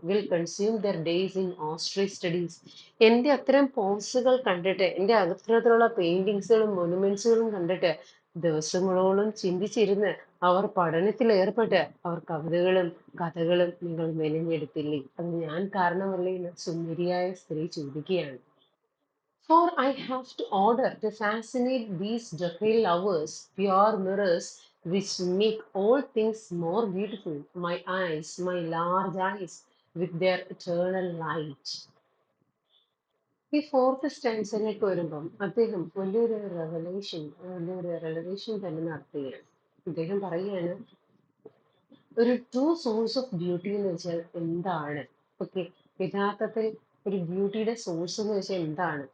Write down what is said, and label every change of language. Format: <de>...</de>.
<en>Will consume their days in austere studies.</en> <ml>എൻ്റെ അത്തരം പോസുകൾ കണ്ടിട്ട്, എൻ്റെ അത്തരത്തിലുള്ള പെയിന്റിങ്സുകളും മൊനുമെന്റ്സുകളും കണ്ടിട്ട് ദിവസങ്ങളോളം ചിന്തിച്ചിരുന്ന് അവർ പഠനത്തിൽ ഏർപ്പെട്ട് അവർ കവിതകളും കഥകളും നിങ്ങൾ മെനഞ്ഞെടുത്തില്ലേ, അത് ഞാൻ കാരണമല്ലേ എന്ന് സുന്ദരിയായ സ്ത്രീ ചോദിക്കുകയാണ്.</ml> <en>For I have to order to fascinate these ductile lovers, pure mirrors which make all things more beautiful, my eyes, my large eyes, with their eternal light.</en> <ml>ഈ ഫോർത്ത് സ്റ്റാൻസിലേക്ക് വരുമ്പം അദ്ദേഹം വലിയൊരു റെവലേഷൻ തന്നെ നടത്തുകയാണ്. അദ്ദേഹം പറയുകയാണ്, ഒരു ട്രൂ സോഴ്സ് ഓഫ് ബ്യൂട്ടി എന്ന് വെച്ചാൽ എന്താണ്? ഓക്കെ, യഥാർത്ഥത്തിൽ ഒരു ബ്യൂട്ടിയുടെ സോഴ്സ് എന്ന് വെച്ചാൽ എന്താണ്?</ml>